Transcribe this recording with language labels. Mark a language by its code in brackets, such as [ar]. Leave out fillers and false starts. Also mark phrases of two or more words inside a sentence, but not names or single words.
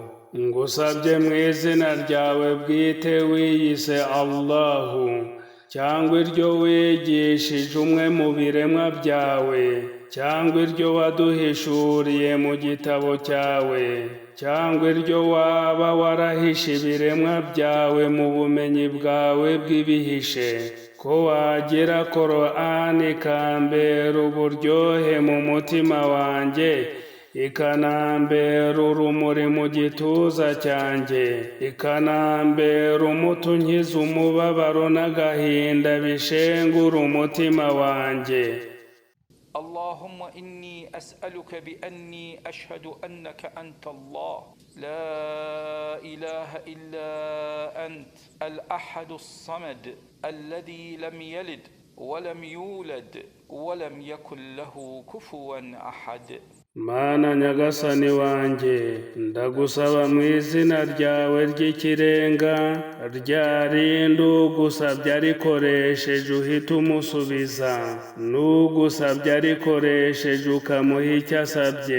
[rw] Ngusabye mu izina ryawe bwite wiyise Allahu cyangwa iryo wigishije umwe mu biremwa byawe cyangwa iryo waduhishuriye mu gitabo cyawe cyangwa iryo waba warahishe ibiremwa byawe mu bumenyi bwawe bw'ibihishe ko wagira Korani ikambera uburyohe mu mutima wanjye ikanambera urumuri mu gituza cyanjye ikanambera umuti unkiza umubabaro n'agahinda bishengura umutima wanjye. [ar] اللهم إني أسألك بأني أشهد أنك أنت الله لا إله إلا أنت الأحد الصمد الذي لم يلد ولم يولد ولم يكن له كفوا أحد. [rw] Mana nyagasani wanjye ndagusaba mu izina ryawe ry'ikirenga rya rindi ugusabye arikoresheje uhita umusubiza n'ugusabye arikoresheje ukamuha icyo asabye.